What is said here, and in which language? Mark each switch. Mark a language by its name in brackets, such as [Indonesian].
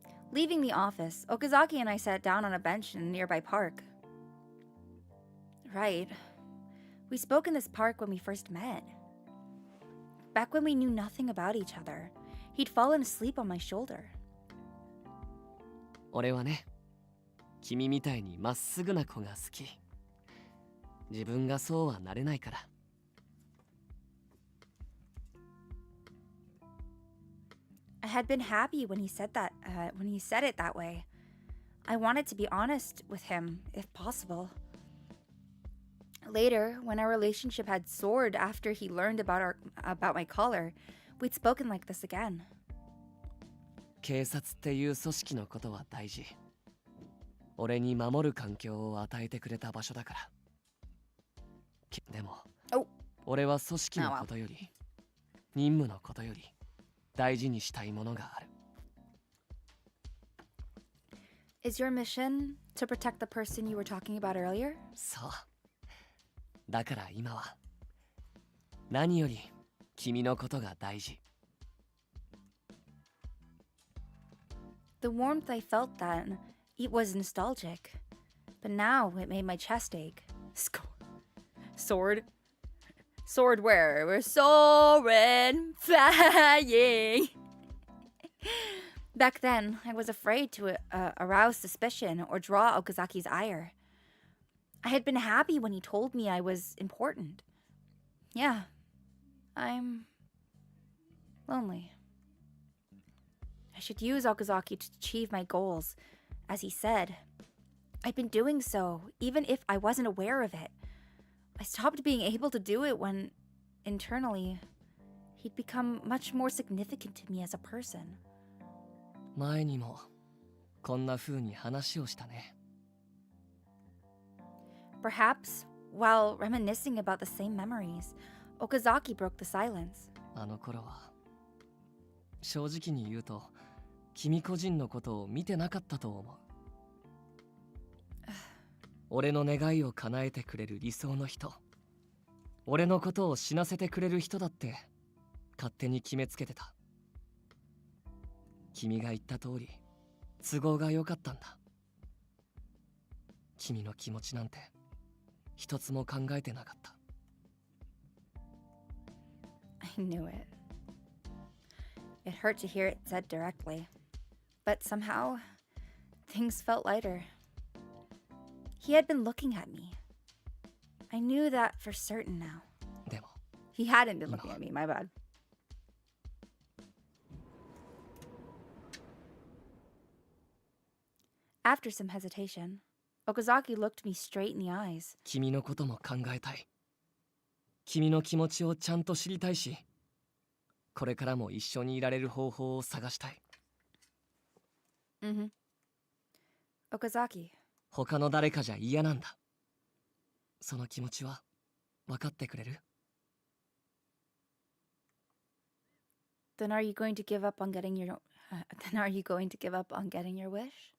[English] Leaving the office, Okazaki and I sat down on a bench in a nearby park. Right. We spoke in this park when we first met. Back when we knew nothing about each other, he'd fallen asleep on my shoulder. [Japanese] 俺はね、君みたいにまっすぐな子が好き。自分がそうはなれないから。 [English] I had been happy when he said that, when he said it that way. I wanted to be honest with him, if possible. Later, when our relationship had soared after he learned about my collar, we'd spoken like this again. [Japanese] 警察っていう組織のことは大事。俺に守る環境を与えてくれた場所だから。でも、俺は組織のことより、任務のことより、大事にしたいものがある。 [English] Is your mission to protect the person you were talking about earlier? [Japanese] そう。だから今は、何より君のことが大事。 [English] The warmth I felt then, it was nostalgic. But now it made my chest ache. Sword? Sword where? We're soaring, flying. Back then, I was afraid to arouse suspicion or draw Okazaki's ire. I had been happy when he told me I was important. Yeah, I'm lonely. I should use Okazaki to achieve my goals, as he said. I'd been doing so, even if I wasn't aware of it. I stopped being able to do it when, internally, he'd become much more significant to me as a person. [Japanese] 前にもこんな風に話をしたね。 [English] Perhaps, while reminiscing about the same memories, Okazaki broke the silence. [Japanese] あの頃は正直に言うと君個人のことを見てなかったと思う。俺の願いを叶えてくれる理想の人、俺のことを死なせてくれる人だって勝手に決めつけてた。君が言った通り都合が良かったんだ。君の気持ちなんて一つも考えてなかった。 [English] I knew it. It hurt to hear it said directly, but somehow, things felt lighter. He had been looking at me. I knew that for certain now. [Japanese] でも [English] He hadn't been looking at me, my bad. After some hesitation, Okazaki looked me straight in the eyes. [Japanese] 君のことも考えたい。君の気持ちをちゃんと知りたいし、これからも一緒にいられる方法を探したい。 [English] Okazaki. [Japanese] 他の誰かじゃ嫌なんだ。その気持ちは分かってくれる？ [English] Then are you going to give up on getting your then are you going to give up on getting your wish?